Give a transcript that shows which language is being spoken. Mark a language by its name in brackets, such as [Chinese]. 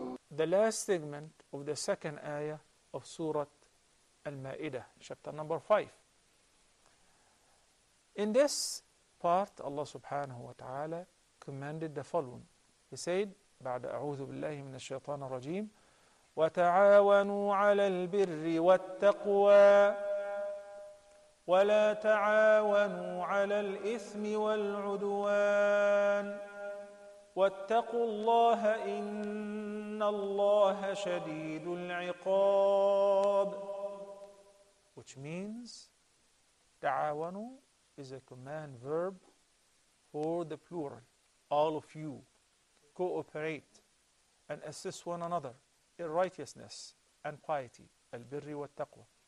[English] The last segment of the second ayah of Surah Al-Ma'idah, chapter number 5. In this part, Allah subhanahu wa ta'ala commanded the following. He said, [Arabic] بعد أعوذ بالله من الشيطان الرجيم وتعاونوا على البر والتقوى ولا تعاونوا على الإثم والعدوان واتقوا الله إن الله شديد العقاب. [English] Which means تعاونوا is a command verb for the plural. All of you cooperate and assist one another in righteousness and piety, al-birri wa taqwa.